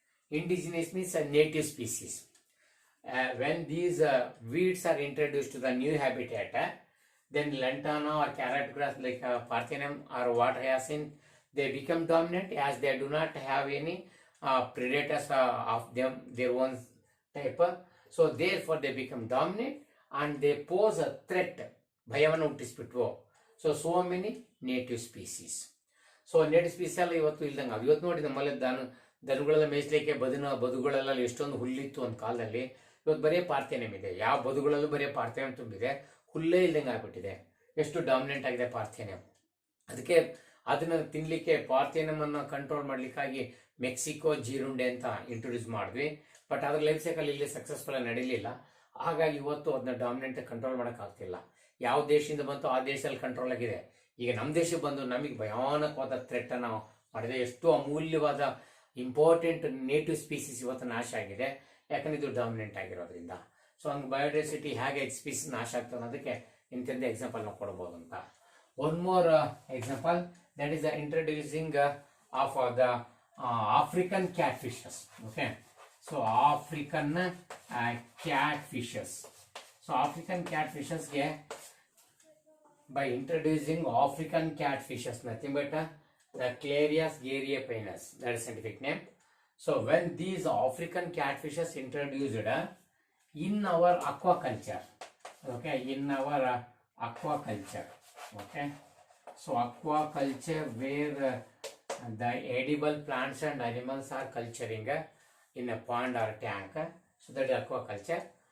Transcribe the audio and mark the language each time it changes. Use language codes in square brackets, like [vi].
[en] Indigenous means a native species. When these weeds are introduced to the new habitat, then lantana or carrot grass like Parthenium or water hyacinth, they become dominant, as they do not have any predators of their own type. So therefore they become dominant and they pose a threat. [kn] ಭಯವನ್ನು ಹುಟ್ಟಿಸ್ಬಿಟ್ವು. [en] So many native species. [kn] So native species ಎಲ್ಲ ಇವತ್ತು ಇಲ್ದಂಗೆ ಅದು. ಇವತ್ತು ನೋಡಿ ನಮ್ಮಲ್ಲಿ ದನಗಳೆಲ್ಲ ಮೇಯಿಸ್ಲಿಕ್ಕೆ ಬದುಗಳೆಲ್ಲ ಎಷ್ಟೊಂದು ಹುಲ್ಲಿತ್ತು ಒಂದು ಕಾಲದಲ್ಲಿ. ಇವತ್ತು ಬರೀ ಪಾರ್ಥೇನಿಯಂ ಇದೆ. ಯಾವ ಬದುಗಳಲ್ಲೂ ಬರೀ ಪಾರ್ಥೇನಿಯಂ ತುಂಬಿದೆ, ಹುಲ್ಲೇ ಇಲ್ದಂಗೆ ಆಗ್ಬಿಟ್ಟಿದೆ. ಎಷ್ಟು ಡಾಮಿನೆಂಟ್ ಆಗಿದೆ ಪಾರ್ಥೇನಿಯಂ. ಅದಕ್ಕೆ ಅದನ್ನ ತಿನ್ಲಿಕ್ಕೆ ಪಾರ್ಥೇನಿಯಂ ಅನ್ನು ಕಂಟ್ರೋಲ್ ಮಾಡ್ಲಿಕ್ಕಾಗಿ ಮೆಕ್ಸಿಕೋ ಜೀರುಂಡೆ ಅಂತ ಇಂಟ್ರೊಡ್ಯೂಸ್ ಮಾಡಿದ್ವಿ. ಬಟ್ ಅದ್ರ ಲೈಫ್ ಸೈಕಲ್ ಇಲ್ಲಿ ಸಕ್ಸಸ್ಫುಲ್ ಆಗಿ ನಡೀಲಿಲ್ಲ. ಹಾಗಾಗಿ ಇವತ್ತು ಅದನ್ನ ಡಾಮಿನೆಂಟ್ ಕಂಟ್ರೋಲ್ ಮಾಡೋಕ್ಕಾಗ್ತಿಲ್ಲ. ಯಾವ ದೇಶದಿಂದ ಬಂತು ಆ ದೇಶದಲ್ಲಿ ಕಂಟ್ರೋಲ್ ಆಗಿದೆ. ಈಗ ನಮ್ಮ ದೇಶಕ್ಕೆ ಬಂದು ನಮಗೆ ಭಯಾನಕವಾದ ಥ್ರೆಟ್ ಅನ್ನು ಮಾಡಿದೆ. ಎಷ್ಟು ಅಮೂಲ್ಯವಾದ ಇಂಪಾರ್ಟೆಂಟ್ ನೇಟಿವ್ ಸ್ಪೀಸೀಸ್ ಇವತ್ತು ನಾಶ ಆಗಿದೆ, ಯಾಕಂದ್ರೆ ಇದು ಡಾಮಿನೆಂಟ್ ಆಗಿರೋದ್ರಿಂದ. ಸೊ ಹಂಗೆ ಬಯೋಡೈವರ್ಸಿಟಿ ಹೇಗೆ ಸ್ಪೀಸೀಸ್ ನಾಶ ಆಗ್ತದೆ ಅನ್ನೋದಕ್ಕೆ ಇಂಥದ್ದ ಎಕ್ಸಾಂಪಲ್ ನಾವು ಕೊಡ್ಬೋದು ಅಂತ. [en] One more example, that is the introducing of the African cat fishes. Okay, so African cat fishes. So African cat ಫಿಶಸ್ಗೆ by introducing African catfishes, nothing but the Clarias garriepennis, that is scientific name. So when these African catfishes introduced in our aquaculture, okay, in our aquaculture, okay, so aquaculture where the edible plants and animals are culturing in a pond or tank, so that is aquaculture.